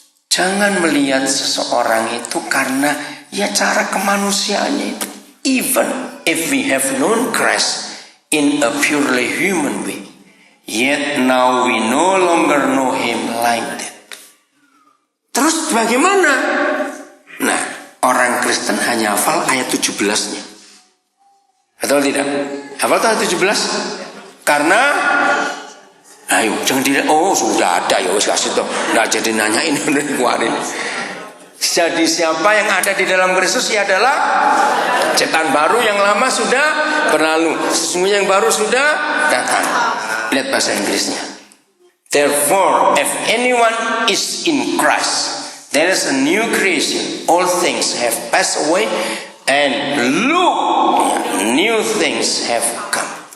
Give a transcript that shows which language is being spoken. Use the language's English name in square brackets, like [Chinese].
[Indonesian] Jangan melihat seseorang itu karena ya cara kemanusiaannya itu. [English] Even if we have known Christ in a purely human way, yet now we no longer know him like that. [Indonesian] Terus bagaimana? Nah, orang Kristen hanya hafal ayat 17-nya. Betul tidak? Hafal ayat 17? Karena ayo, jangan dilihat, oh sudah ada ya, kasih toh. Nggak jadi nanyain kemarin. Jadi siapa yang ada di dalam Kristus ia adalah ciptaan baru, yang lama sudah berlalu, sesungguhnya yang baru sudah datang. Lihat bahasa Inggrisnya. [English] Therefore, if anyone is in Christ, there is a new creation. All things have passed away, and look, new things have come.